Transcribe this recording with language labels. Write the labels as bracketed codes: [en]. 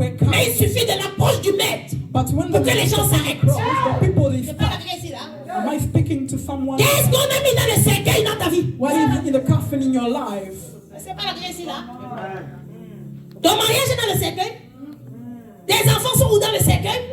[fr] Mais il suffit de l'approche du maître pour que les gens s'arrêtent. Je parle avec ici là. [en] someone. [fr] Qu'est-ce qu'on a mis dans le cercueil dans ta vie? [en] What is in the coffin in your life? [fr] C'est pas la grâce ici là. Ton mariage est dans le cercueil. Tes enfants sont où dans le cercueil?